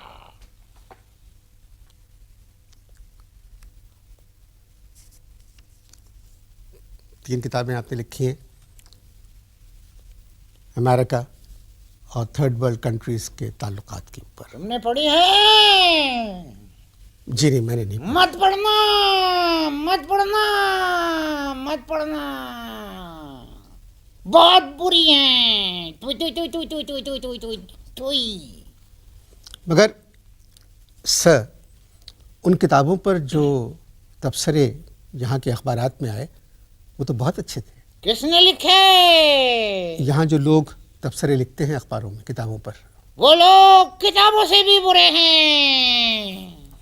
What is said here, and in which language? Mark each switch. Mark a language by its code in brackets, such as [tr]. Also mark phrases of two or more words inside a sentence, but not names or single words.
[hi] तीन किताबें आपने लिखी हैं अमेरिका और [en] third world countries [hi] के ताल्लुकात के ऊपर। तुमने पढ़ी है? जी नहीं, मैंने नहीं पढ़ी। मत पढ़ना, मत पढ़ना, मत पढ़ना, बहुत बुरी हैं। तुई तुई तुई तुई तुई तुई तुई तुई तुई तुई। मगर सर, उन किताबों पर जो तबसरे यहाँ के अखबारात में आए वो तो बहुत अच्छे थे। किसने लिखे? यहाँ जो लोग तबसरे लिखते हैं अखबारों में, किताबों पर, वो लोग किताबों से भी बुरे हैं।